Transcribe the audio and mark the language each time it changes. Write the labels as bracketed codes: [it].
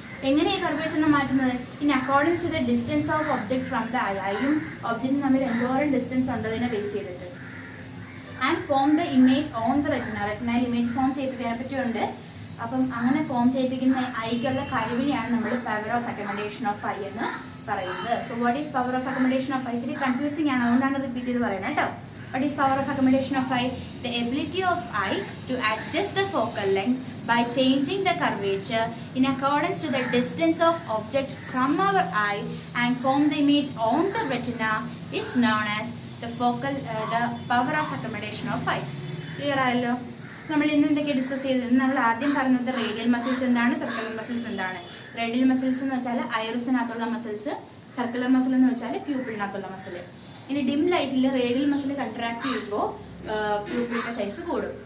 [ml] എങ്ങനെ ഈ കർവേച്ചറിനെ മാറ്റുന്നത്? [en] in accordance to the distance of object from the eye, [ml] ഐയും ഒബ്ജക്റ്റും തമ്മിൽ എന്തോരം ഡിസ്റ്റൻസ് ഉണ്ടതിനെ ബേസ് ചെയ്തിട്ട്. [en] and form the image on the retina, [ml] റെറ്റിനയിൽ image form ചെയ്യിപ്പിക്കാനെ പറ്റിയുണ്ട്. അപ്പം അങ്ങനെ ഫോം ചെയ്യിപ്പിക്കുന്ന ഐക്കുള്ള കഴിവിനെയാണ് നമ്മൾ power of accommodation of I എന്ന് പറയുന്നത്. [en] So what is power of accommodation of eye? [ml] ഇത്തിരി കൺഫ്യൂസിംഗ് ആണ്, അതുകൊണ്ടാണ് റിപ്പീറ്റ് ചെയ്ത് പറയുന്നത് കേട്ടോ. [en] What is power of accommodation of eye? The ability of eye to adjust the focal length by changing the curvature in accordance to the distance of object from our eye and form the image on the retina is known as the power of accommodation of eye. [ml] Clear ആയല്ലോ? നമ്മൾ ഇന്ന് എന്തൊക്കെ discuss ചെയ്തത്? നമ്മൾ ആദ്യം പറഞ്ഞത് radial muscles എന്താണ്, circular muscles എന്താണ്. റേഡിയൽ മസിൽസ് എന്ന് വെച്ചാൽ ഐറിസിനകത്തുള്ള മസിൽസ്, സർക്കുലർ മസിൽ എന്ന് വെച്ചാൽ പ്യൂപ്പിളിനകത്തുള്ള മസിൽ. ഇനി ഡിം ലൈറ്റിൽ റേഡിയൽ മസിൽ കൺട്രാക്ട് ചെയ്യുമ്പോൾ പ്യൂപ്പിളിന്റെ സൈസ് കൂടും.